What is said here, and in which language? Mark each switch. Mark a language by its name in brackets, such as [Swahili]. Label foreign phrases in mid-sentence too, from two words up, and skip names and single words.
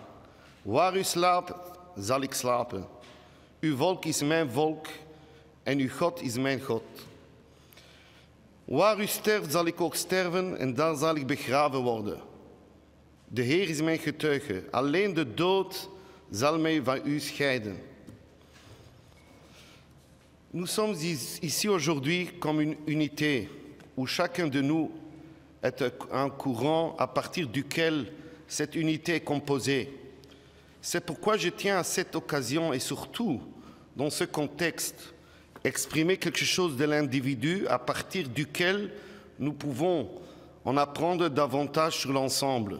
[Dutch] Waar u slaapt, zal ik slapen. Uw volk is mijn volk en uw God is mijn God. Waar u sterft, zal ik ook sterven en daar zal ik begraven worden. De Heer is mijn getuige. Alleen de dood zal mij van u scheiden. [French] Nous sommes ici aujourd'hui comme une unité où chacun de nous est un courant à partir duquel cette unité est composée. C'est pourquoi je tiens à cette occasion et surtout dans ce contexte exprimer quelque chose de l'individu à partir duquel nous pouvons en apprendre davantage sur l'ensemble.